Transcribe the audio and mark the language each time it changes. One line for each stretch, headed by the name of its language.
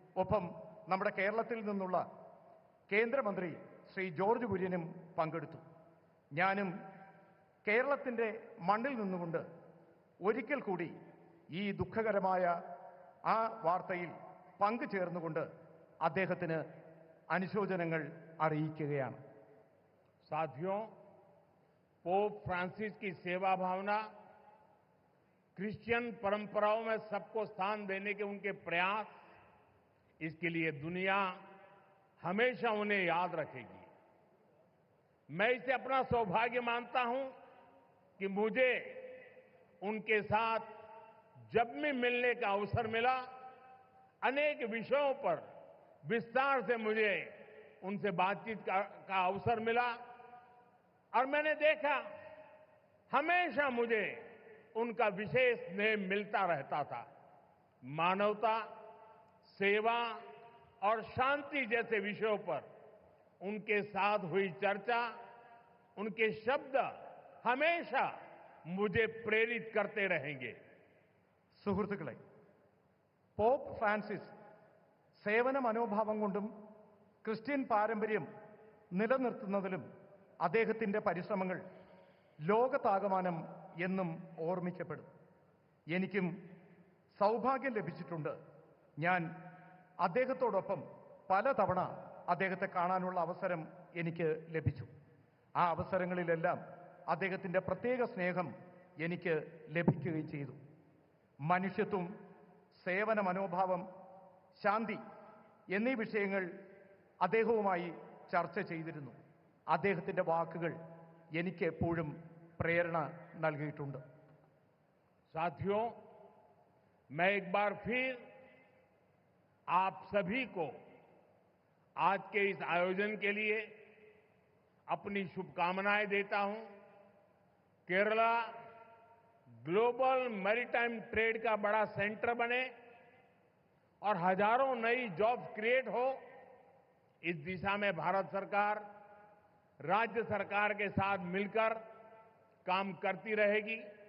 Malayalam: ഒപ്പം നമ്മുടെ കേരളത്തിൽ നിന്നുള്ള കേന്ദ്രമന്ത്രി ശ്രീ ജോർജ് കുര്യനും പങ്കെടുത്തു. ഞാനും കേരളത്തിൻ്റെ മണ്ണിൽ നിന്നുകൊണ്ട് ഒരിക്കൽ കൂടി ഈ ദുഃഖകരമായ ആ വാർത്തയിൽ പങ്കുചേർന്നുകൊണ്ട് അദ്ദേഹത്തിന് അനുശോചനങ്ങൾ അറിയിക്കുകയാണ്.
Hindi: साथियों, पोप फ्रांसिस की सेवा भावना, क्रिश्चियन परंपराओं में सबको स्थान देने के उनके प्रयास, इसके लिए दुनिया हमेशा उन्हें याद रखेगी. मैं इसे अपना सौभाग्य मानता हूं कि मुझे उनके साथ जब भी मिलने का अवसर मिला, अनेक विषयों पर विस्तार से मुझे उनसे बातचीत का अवसर मिला और मैंने देखा हमेशा मुझे उनका विशेष स्नेह मिलता रहता था. मानवता, सेवा और शांति जैसे विषयों पर उनके साथ हुई चर्चा, उनके शब्द हमेशा मुझे प्रेरित करते रहेंगे.
Malayalam: സുഹൃത്തുക്കളെ, പോപ്പ് ഫ്രാൻസിസ് സേവന മനോഭാവം കൊണ്ടും ക്രിസ്ത്യൻ പാരമ്പര്യം നിലനിർത്തുന്നതിലും അദ്ദേഹത്തിൻ്റെ പരിശ്രമങ്ങൾ ലോകത്താകമാനം എന്നും ഓർമ്മിക്കപ്പെടും. എനിക്കും സൗഭാഗ്യം ലഭിച്ചിട്ടുണ്ട്. ഞാൻ അദ്ദേഹത്തോടൊപ്പം പലതവണ അദ്ദേഹത്തെ കാണാനുള്ള അവസരം എനിക്ക് ലഭിച്ചു. ആ അവസരങ്ങളിലെല്ലാം അദ്ദേഹത്തിൻ്റെ പ്രത്യേക സ്നേഹം എനിക്ക് ലഭിക്കുകയും ചെയ്തു. മനുഷ്യത്വം, സേവന മനോഭാവം, ശാന്തി എന്നീ വിഷയങ്ങൾ അദ്ദേഹവുമായി ചർച്ച ചെയ്തിരുന്നു. അദ്ദേഹത്തിൻ്റെ വാക്കുകൾ എനിക്ക് എപ്പോഴും പ്രേരണ നൽകിയിട്ടുണ്ട്.
Hindi: साथियों, मैं एक बार फिर आप सभी को आज के इस आयोजन के लिए अपनी शुभकामनाएं देता हूं। केरला ग्लोबल मैरीटाइम ट्रेड का बड़ा सेंटर बने और हजारों नई जॉब्स क्रिएट हो, इस दिशा में भारत सरकार राज्य सरकार के साथ मिलकर काम करती रहेगी।